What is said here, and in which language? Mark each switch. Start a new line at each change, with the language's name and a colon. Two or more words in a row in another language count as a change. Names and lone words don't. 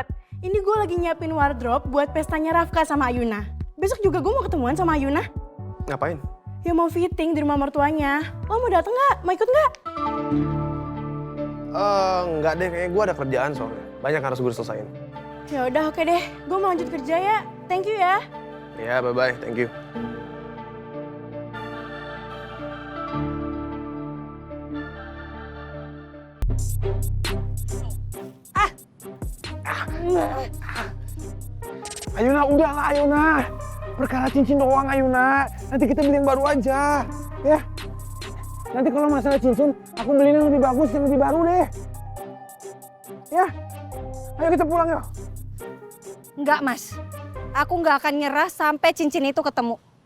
Indonesian: Ini gue lagi nyiapin wardrobe buat pestanya Rafka sama Ayuna. Besok juga gue mau ketemuan sama Ayuna. Ngapain? Ya mau fitting di rumah mertuanya. Lo mau dateng gak? Mau ikut gak? Enggak deh, kayaknya gue ada kerjaan soalnya. Banyak harus gue selesain. Ya udah oke deh, gue mau lanjut kerja ya.
English: Thank you
Indonesian: ya. Ya,
English: bye-bye. Thank you.
Indonesian: Ayuna, udahlah Ayuna. Perkara cincin doang Ayuna. Nanti kita beli yang baru aja. Ya. Nanti kalau masalah cincin, aku beliin yang lebih bagus, yang lebih baru deh. Ya. Ayo kita pulang yuk. Enggak, Mas. Aku nggak akan nyerah sampai cincin itu ketemu.